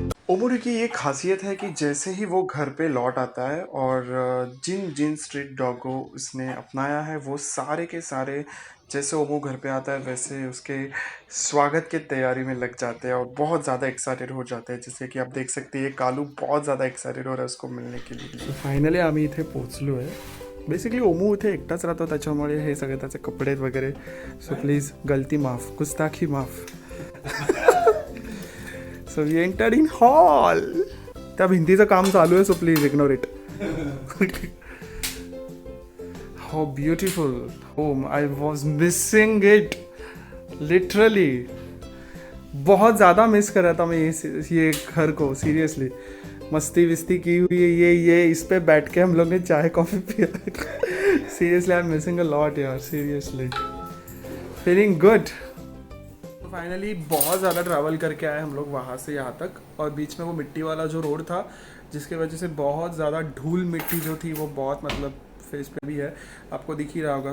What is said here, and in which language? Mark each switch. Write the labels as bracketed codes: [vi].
[hi] ओमूडी की ये खासियत है कि जैसे ही वो घर पे लौट आता है और जिन जिन स्ट्रीट डॉग को उसने अपनाया है वो सारे के सारे जैसे ओमू घर पे आता है वैसे उसके स्वागत की तैयारी में लग जाते हैं और बहुत ज़्यादा एक्साइटेड हो जाते हैं। जैसे कि आप देख सकते हैं ये कालू बहुत ज़्यादा एक्साइटेड हो रहा है उसको मिलने के लिए। [mr] फायनली आम्ही इथे पोचलो आहे। बेसिकली ओमू इथे एकटाच राहतो, त्याच्यामुळे हे सगळे त्याचे कपडे वगैरे। [en] so please [hi] गलती माफ, गुस्ताखी माफ। [en] So we entered in hall. [mr] त्या भिंतीचं काम चालू आहे, [en] So please ignore it. How beautiful home. I was missing it literally. [hi] बहुत ज़्यादा मिस कर रहा था मैं ये घर को सीरियसली। मस्ती विस्ती की हुई है, ये इस पे बैठ के हम लोग ने चाय कॉफ़ी पिया। [en] Seriously I am missing a lot यार, seriously feeling good. [hi] तो फाइनली बहुत ज़्यादा ट्रैवल करके आए हम लोग वहाँ से यहाँ तक, और बीच में वो मिट्टी वाला जो रोड था जिसकी वजह से बहुत ज़्यादा धूल मिट्टी जो थी वो बहुत मतलब फेस पे भी है, आपको दिख ही रहा होगा।